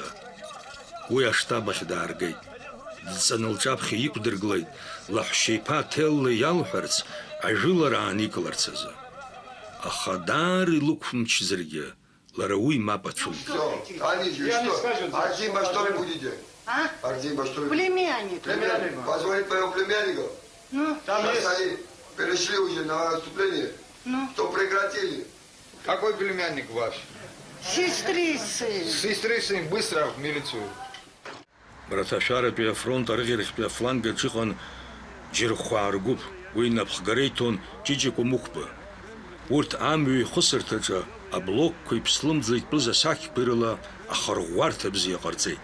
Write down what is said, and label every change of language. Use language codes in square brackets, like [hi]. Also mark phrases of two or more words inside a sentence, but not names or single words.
[ab] Уи аштаб ахь дааргеит. Дҵаны лҿаԥхьа иқәдыргылеит лаҳәшьа иԥа Ҭелла иалҳәарц ажәылара ааникыларц азы. Аха даара илықәымчзаргьы лара уи мап ацәылкит. [ru] Артемьева, что вы будете? А? Артемьева, что вы? Племянник. Позвонить моего племянника? Ну? Там есть. Они перешли уже на наступление. Ну? То прекратили. Какой племянник ваш? Сестрицы. Сестрицы, быстро в милицию. [ab] Мраҭашәаратәи афронт арыӷьарахьтәи афланг аҿы иҟан џьырхәаа ргәыԥ, уи инапхгара иҭон Ҷиҷико Мухба. Урҭ амҩа ихәысырҭаҿы аблокқәа иԥслымӡла итәыз асахьқәа ирыла ахырӷәӷәарҭа бзиа ҟарҵеит.